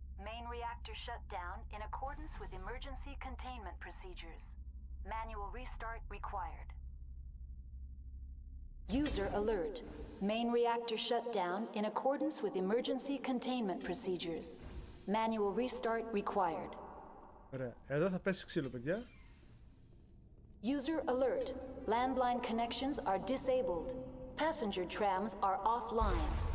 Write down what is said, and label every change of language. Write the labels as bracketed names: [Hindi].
[English] Main reactor shut down in accordance with emergency containment procedures. Manual restart required. User alert. Main reactor shut down in accordance with emergency containment procedures. Manual restart required. [Greek] Ωραία, εδώ θα πέσει ξύλο παιδιά. [English] User alert. Landline connections are disabled. Passenger trams are offline.